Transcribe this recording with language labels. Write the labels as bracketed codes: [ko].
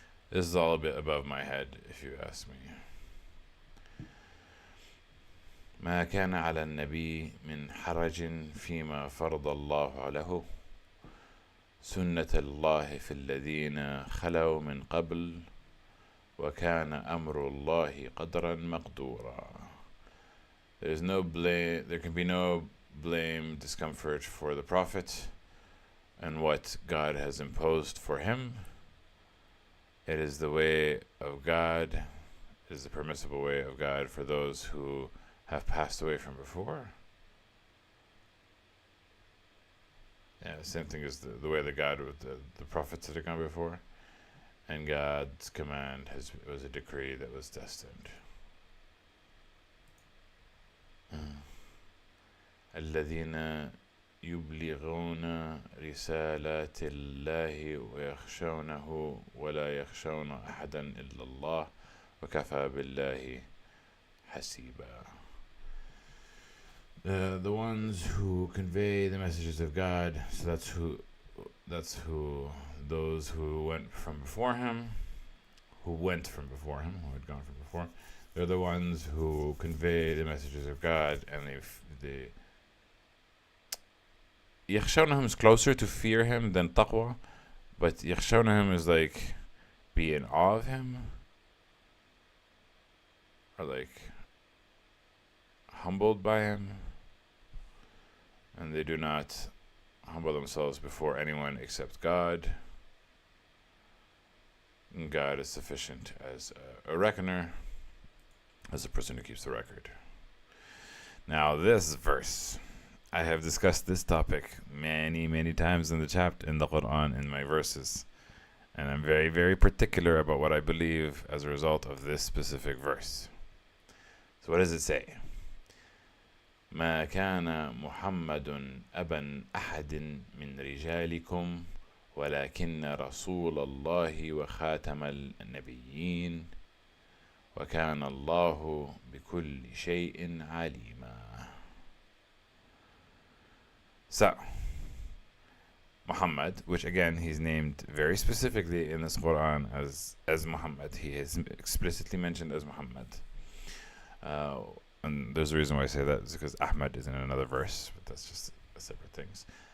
[en] This is all a bit above my head, if you ask me. [ar] ما كان على النبي من حرج فيما فرض الله له سنة الله في الذين خلوا من قبل وكان أمر الله قدرا مقدورا. [en] There can be no blame, discomfort for the Prophet and what God has imposed for him. It is the way of God, it is the permissible way of God for those who have passed away from before. Yeah, the same thing as the way that God with the prophets that have gone before. And God's command was a decree that was destined. [ar] الذين يبلغون رسالات الله ويخشونه ولا يخشون أحدا إلا الله وكفى بالله حسيبا. [en] The ones who convey the messages of God, so those who went from before him, who had gone from before. They're the ones who convey the messages of God, and they yakhshawnahum is closer to fear him than taqwa, but yakhshawnahum is like be in awe of him, or like humbled by him, and they do not humble themselves before anyone except God. And God is sufficient as a reckoner, as a person who keeps the record. Now this verse, I have discussed this topic many times in the chapter, in the Quran, in my verses, and I'm very, very particular about what I believe as a result of this specific verse. So what does it say? [ar] ما كان محمد أبا أحد من رجالكم ولكن رسول الله وخاتم النبيين وكان الله بكل شيء عليما. [en] So, Muhammad, which again he's named very specifically in this Quran as Muhammad. He is explicitly mentioned as Muhammad. And there's a reason why I say that is because Ahmad is in another verse, but that's just separate things.